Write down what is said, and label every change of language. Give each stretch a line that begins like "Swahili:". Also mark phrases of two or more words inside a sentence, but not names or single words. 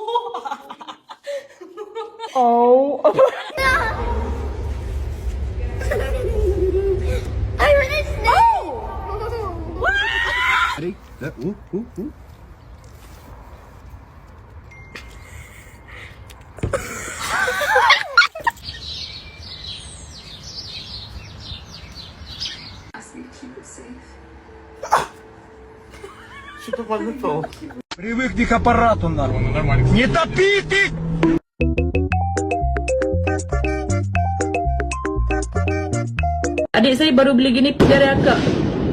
English: Oh. I heard a snake. Ready? Ooh, ooh, ooh.
Russian: Что-то подготовил. Привыкни к аппарату, нормально. Не топи ты!
Malay: Adik saya baru beli gini dari akak.